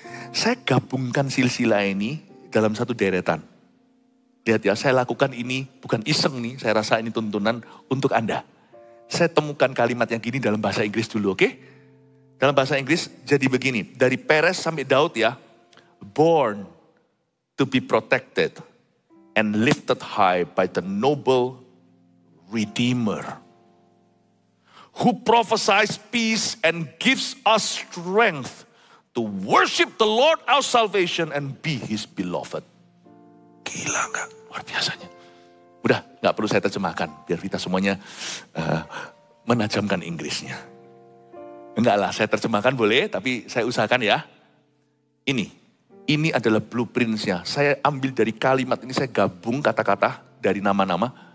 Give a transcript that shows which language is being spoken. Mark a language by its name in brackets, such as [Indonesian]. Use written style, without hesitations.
[Indonesian] Saya gabungkan silsilah ini dalam satu deretan. Lihat ya, saya lakukan ini bukan iseng nih. Saya rasa ini tuntunan untuk Anda. Saya temukan kalimat yang gini dalam bahasa Inggris dulu, oke? Dalam bahasa Inggris jadi begini. Dari Peres sampai Daud ya. [English] Born to be protected and lifted high by the noble Redeemer, who prophesies peace and gives us strength to worship the Lord our salvation and be His beloved. [Indonesian] Gila nggak? Luar biasanya. Udah, nggak perlu saya terjemahkan, biar kita semuanya menajamkan Inggrisnya. Enggak lah, saya terjemahkan boleh, tapi saya usahakan ya. Ini adalah blueprint-nya. Saya ambil dari kalimat ini, saya gabung kata-kata dari nama-nama.